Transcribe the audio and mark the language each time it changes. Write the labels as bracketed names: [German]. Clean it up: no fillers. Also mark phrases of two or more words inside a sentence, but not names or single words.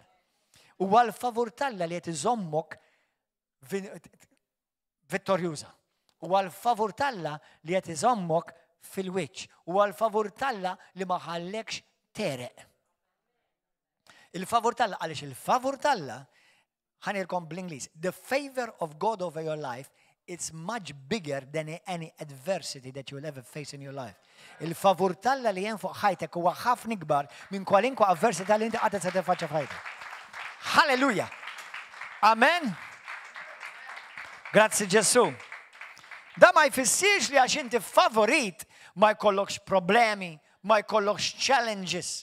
[Maltese] Huwa l-favur Alla li qed iżommok vittorjuża. Huwa l-favur Alla li qed iżommok fil-wiċċ. Huwa l-favur Alla li ma ħallekx tereq. Il-favur Alla għaliex il-favur Alla ħanilkom bl-Ingliż. [English] The favor of God over your life, it's much bigger than any adversity that you will ever face in your life. [Maltese] Il-favur Alla li jen fuq ħajtek huwa ħafna ikbar minn kwalinkwa avversità li inti qatt se tiffaċċja f'ħajtek. Halleluja. Amen. Grazzi Ġesu. Da ma jfissirx li għax inti favorit ma jkollokx problemi, ma jkollokx challenges.